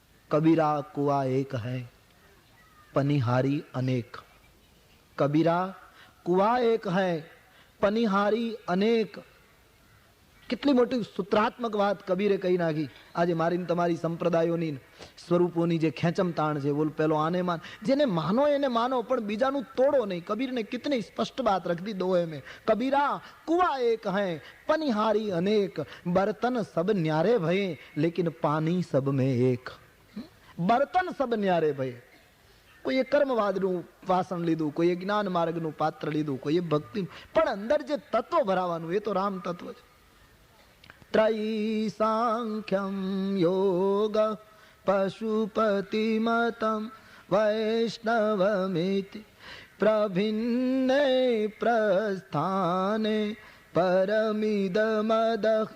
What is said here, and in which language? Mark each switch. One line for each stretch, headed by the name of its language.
Hindi: કબીરા કુવા એક હૈ પનિહારી અનેક, કબીરા કુવા એક હૈ પનિહારી અનેક.
Gujarati: કેટલી મોટી સૂત્રાત્મક વાત કબીરે કહી નાખી. આજે મારી તમારી સંપ્રદાયોની સ્વરૂપોની જે ખેંચમ તાણ છે, બોલ પેલો આને માન, જેને માનો એને માનો પણ બીજાનું તોડો નહીં.
Hindi: કબીરને કિતની સ્પષ્ટ बात रख दी दोहे में. कबीरा कुआ एक है पनिहारी अनेक, बर्तन सब न्यारे भये लेकिन पानी सब में एक. बर्तन सब न्यारे भये.
Gujarati: કોઈએ કર્મવાદનું વાસણ લીધું, કોઈએ જ્ઞાન માર્ગનું પાત્ર લીધું, કોઈએ ભક્તિ, પણ અંદર જે તત્વ ભરાવાનું એ તો રામ તત્વ છે.
Sanskrit: ત્રયી સાંખ્યમ યોગ પશુપતિમતમ વૈષ્ણવમિતિ પ્રભિન્ને પ્રસ્થાને પરમિદમદ